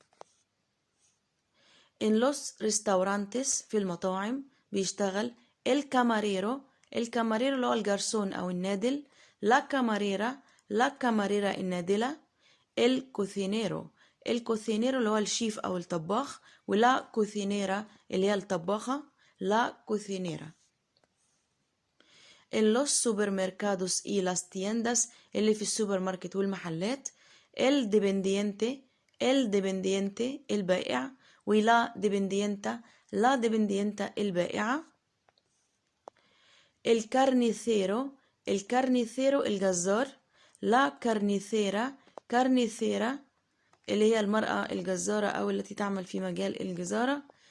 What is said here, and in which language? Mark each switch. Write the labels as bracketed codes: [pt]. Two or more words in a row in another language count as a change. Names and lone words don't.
[es] en los restaurantes [ar] في المطاعم بيشتغل الكاماريرو الكاماريرو اللي هو الجرسون أو النادل، [es] la camarera la camarera [ar] النادلة، الكوثينيرو الكوثينيرو اللي هو الشيف أو الطباخ، ولا كوثينيرا اللي هي الطباخة، [es] la cocinera. en los supermercados y las tiendas [ar] اللي في السوبر ماركت والمحلات، [es] el dependiente البائع، ولا dependienta la dependienta البائعة. [ar] الكارنيثيرو الجزار، [es] la carnicera [ar] اللي هي المرأة الجزارة أو التي تعمل في مجال الجزارة.